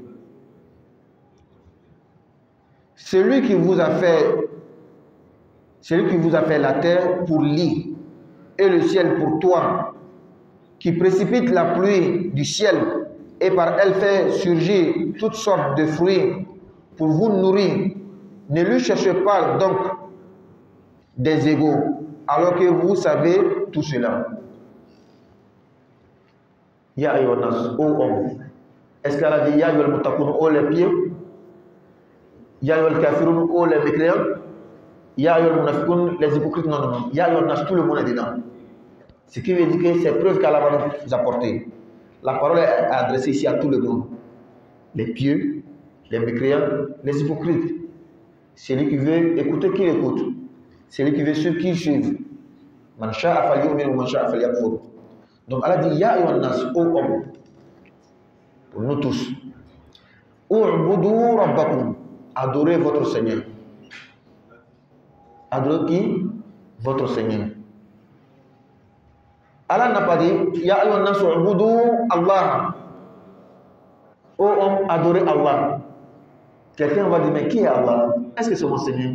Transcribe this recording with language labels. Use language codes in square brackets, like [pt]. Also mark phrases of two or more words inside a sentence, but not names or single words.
[fr] Celui qui vous a fait la terre pour lit et le ciel pour toit, qui précipite la pluie du ciel et par elle fait surgir toutes sortes de fruits pour vous nourrir, ne lui cherchez pas donc des égaux, alors que vous savez tout cela. [ar] Ya ayyuhannas, [fr] ô homme. Est-ce qu'elle a dit [ar] Ya ayyuhal muttaqun, [fr] ô les pieux? [ar] Ya ayyuhal kafirun, [fr] ô les mécréants? [ar] Ya ayyuhal munafiqun, [fr] les hypocrites? Non, non, non. [ar] Ya ayyuhannas, [fr] tout le monde est dedans. Ce qui veut dire que c'est preuve qu'Allah va nous apporter. La parole est adressée ici à tout le monde. Les pieux, les mécréants, les hypocrites. Celui qui veut écouter, qu'il écoute. Celui qui veut suivre, qu'il suive. [ar] Man sha'a falyu'min wa man sha'a falyakfur. [fr] Donc Allah dit [ar] Ya ayyuhannas, [fr] ô homme, pour nous tous. [ar] U'budu rabbakum, [fr] adorez votre Seigneur. Adorez qui? Votre Seigneur. Allah n'a pas dit [ar] Ya ayyuhannas u'budu Allah. [fr] Ô homme, adorez Allah. Quelqu'un va dire mais qui est Allah? Est-ce que c'est mon Seigneur?